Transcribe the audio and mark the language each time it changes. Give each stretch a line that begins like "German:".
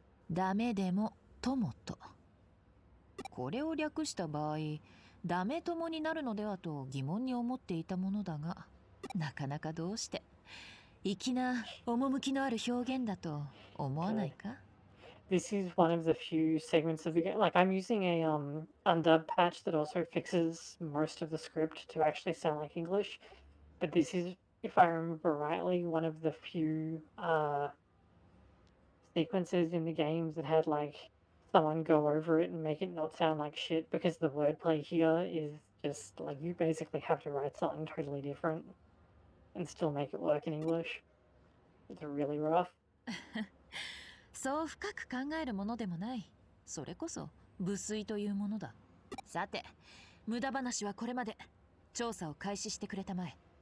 Japanese: ダメでも友と。これを略した場合、ダメ友になるのではと疑問に思っていたものだが、なかなかどうして粋な趣のある表現だと思わないか？
English: This is one of the few segments of the game. Like, I'm using a undub patch that also fixes most of the script to actually sound like English. But this is, if I remember rightly, one of the few sequences in the games that had like someone go over it and make it not sound like shit, because the wordplay here is just like you basically have to write something totally different and still make it work in English. It's really rough.
Japanese: そう深く考えるものでもない。それこそ無粋というものだ。さて、無駄話はこれまで。調査を開始してくれたまえ。